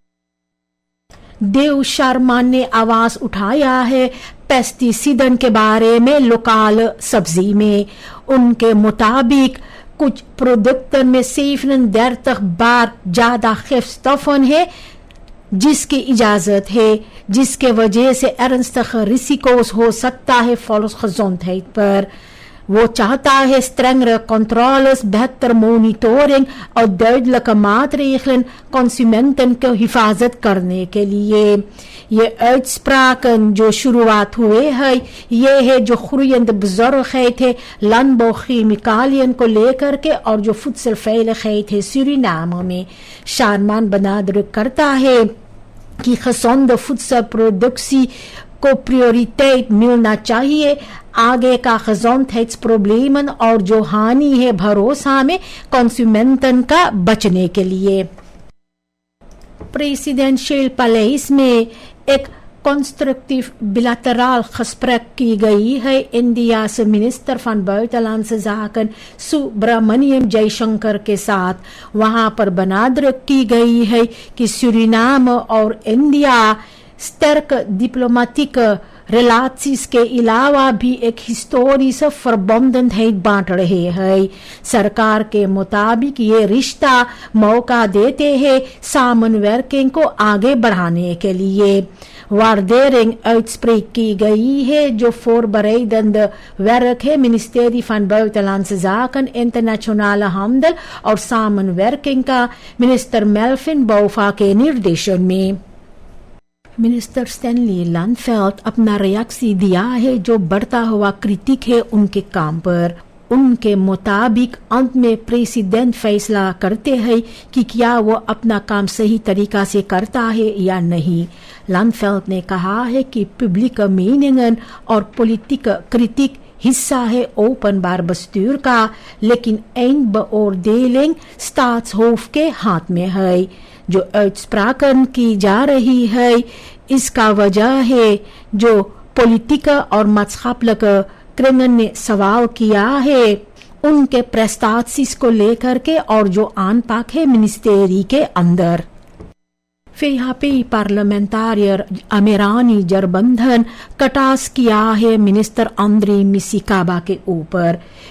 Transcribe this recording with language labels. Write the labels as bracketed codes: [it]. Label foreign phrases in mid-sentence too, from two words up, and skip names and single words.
[hns] देव शर्मा ने आवाज उठाया है पेस्टिसिडन के बारे में लोकल सब्जी में। उनके मुताबिक कुछ प्रोडक्टन में 37 बार ज्यादा गिफ्टstoffen है जिसकी इजाजत है, जिसके वजह से [nl] ernstige risico's [hns] हो सकता है volksgezondheid पर। वो चाहता है [nl] strengere controles, [hns] बेहतर monitoring और [nl] duidelijke maatregelen consumenten [hns] को हिफाजत करने के लिए। ये uitspraken जो शुरुआत हुए हैं ये है जो [nl] groeiende bezorgdheid [hns] है landbouwchemicaliën को लेकर के और जो voedselveiligheid है सूरीनाम में। शारमान benadrukt करता है कि [nl] gezonde voedselproductie [hns] को prioriteit मिलना चाहिए आगे का gezondheidsproblemen और जो हानि है भरोसा में consumenten का बचने के लिए। प्रेसिडेंशियल पैलेस में एक [nl] constructief bilateraal gesprek [hns] की गई है इंडिया से [nl] minister van buitenlandse zaken [hns] सुब्रमण्यम जयशंकर के साथ। वहां पर benadrukt की गई है कि सूरीनाम और इंडिया [nl] sterk diplomatieke relaties [hns] के अलावा भी एक [nl] historische verbondenheid [hns] बांट रहे हैं। सरकार के मुताबिक ये रिश्ता मौका देते हैं samenwerking को आगे बढ़ाने के लिए। [nl] waardering uitspraak [hns] की गई है जो [nl] voorbereidende werk [hns] है [nl] ministerie van buitenlandse zaken, internationale handel [hns] और samenwerking का मिनिस्टर मेल्विन बोफा के निर्देशन में। मिनिस्टर स्टैनली लैंडफेल्ड अपना रिएक्शन दिया है जो बढ़ता हुआ क्रिटिक है उनके काम पर। उनके मुताबिक अंत में प्रेसिडेंट फैसला करते हैं कि क्या वो अपना काम सही तरीका से करता है या नहीं। लैंडफेल्ड ने कहा है कि [nl] publieke meningen [hns] और [nl] politieke kritiek [hns] हिस्सा है [nl] openbaar bestuur [hns] का, लेकिन [nl] eindbeoordeling staatshoofd [hns] के हाथ में है। जो uitspraken की जा रही है इसका वजह है जो पॉलिटिका और [nl] maatschappelijke kringen [hns] ने सवाल किया है उनके prestaties को लेकर के और जो aanpak है मिनिस्ट्री के अंदर। VHP पार्लियामेंटारियर अमेरानी जरबंधन कटास किया है मिनिस्टर अंद्रे मिसिकाबा के ऊपर।